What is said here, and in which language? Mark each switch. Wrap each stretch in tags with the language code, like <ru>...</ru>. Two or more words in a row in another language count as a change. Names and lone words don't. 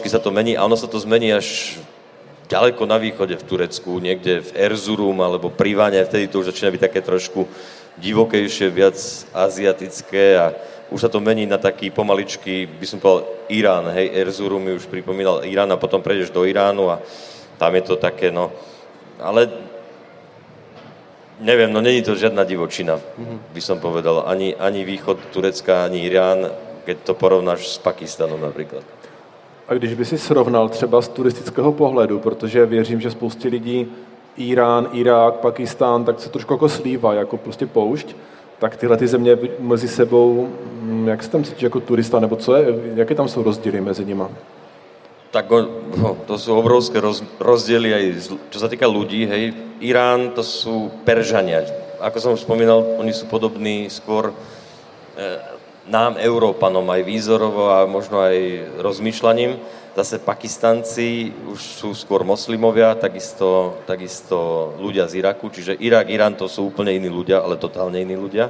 <sk>sa to mení a ono sa to zmení až ďaleko na východe v Turecku, niekde v Erzurum alebo Privane, vtedy to už začína byť také trošku divokejšie, viac aziatické a už sa to mení na taký pomaličky, by som povedal, Irán, hej, Erzurum mi už pripomínal Irán a potom prejdeš do Iránu a tam je to také, no, ale neviem, no není to žiadna divočina, by som povedal. Ani východ Turecka, ani Irán, keď to porovnáš s Pakistanem napríklad.</sk> <cs>A když by si srovnal třeba z turistického pohledu, protože věřím, že spoustě lidí Irán, Irák, Pakistán, tak se trošku jako slívá, jako prostě poušť. tak tyhle ty země mezi sebou, jak se tam cítíš jako turista, nebo jaké tam jsou rozdíly mezi nima?</cs> <sk>Tak to sú obrovské rozdiely aj čo sa týka ľudí, hej. Irán to sú Peržania. Ako som už spomínal, oni sú podobní skôr nám, Európanom, aj výzorovo a možno aj rozmýšľaním. Zase Pakistanci už sú skôr moslimovia, takisto ľudia z Iraku, čiže Irak, Irán to sú úplne iní ľudia, ale totálne iní ľudia.</sk>